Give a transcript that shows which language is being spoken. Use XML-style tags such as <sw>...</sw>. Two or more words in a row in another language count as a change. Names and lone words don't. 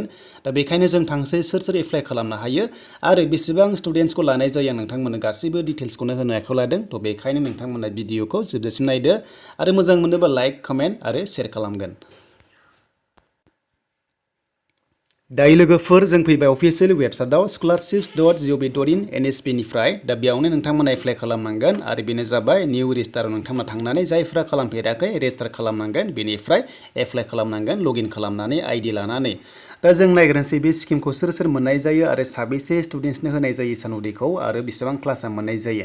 <brx>दा बेखायनो जों थांसै सोर एप्लाइ खालामनो हायो आरो बेसेबां स्टुडेन्ट्सखौ लानाय जायो आं नोंथांमोननो गासिबो डिटेल्सखौनो होनो आखायाव लादों। थ' बेखायनो नोंथांमोना भिडिअखौ जोबजासिम नायदो आरो मोजां मोनोबा</brx> <en>like comment</en> <brx>आरो शेयार खालामगोन। दायो लोगोफोर जों फैबाय अफिसियेल वेबसाइटआव scholarships.gov.in NSP निफ्राय। दा बेयावनो नोंथांमोना एप्लाइ खालामनांगोन आरो बेनो जाबाय निउ रेजिस्टाराव नोंथांमोना थांनानै जायफ्रा खालामफेराखै रेजिस्टार खालामनांगोन बेनिफ्राय एप्लाइ खालामनांगोन लगइन खालामनानै आइडि लानानै। दा जों नायग्रोनोसै बे स्किमखौ सोर मोननाय जायो आरो साबेसे स्टुडेन्ट्सनो होनाय जायो इशान उदैखौ आरो बेसेबां क्लासआ मोननाय जायो।</brx>